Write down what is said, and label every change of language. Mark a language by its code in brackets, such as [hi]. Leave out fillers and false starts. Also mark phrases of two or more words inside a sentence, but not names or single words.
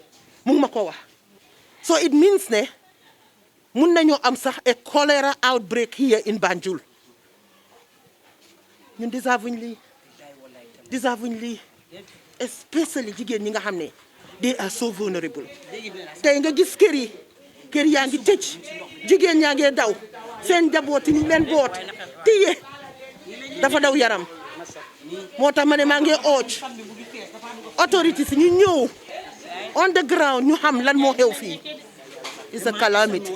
[en] So it means a cholera outbreak here in Banjul. Deservingly, especially they are so vulnerable. [wo] They nga gis kër yaa ngi tëj jigéen ñaa ngi daw seen njaboot yi leen boot tiye dafa daw yaram moo tax ma ne maa ngi authorities ñu ñëw [en] on the ground [wo] ñu xam lan moo xew fii. [en] It's a calamity.